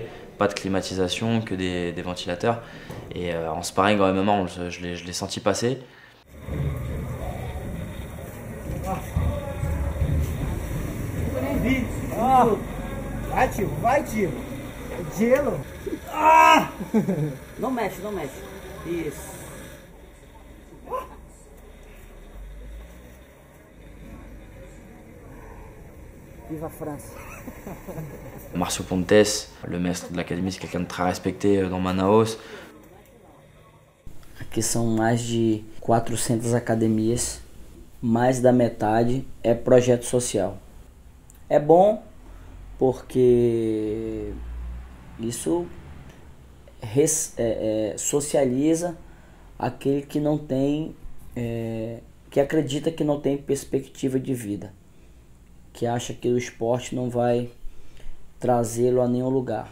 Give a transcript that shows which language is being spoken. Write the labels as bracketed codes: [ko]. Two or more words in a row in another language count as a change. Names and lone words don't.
[fr] Pas de climatisation, que des ventilateurs. Et en sparring, en MMA, je l'ai senti passer. [pt] Vai, tio, vai, tio. Gelo. Ah! Não mexe, não mexe. Isso. Viva a França. [fr] Marcio Pontes, le maître de l'académie, c'est quelqu'un de très respecté dans Manaus. [pt] Aqui são mais de 400 academias, mais da metade é projeto social. É bom porque isso socializa aquele que não tem, que acredita que não tem perspectiva de vida, que acha que o esporte não vai trazê-lo a nenhum lugar.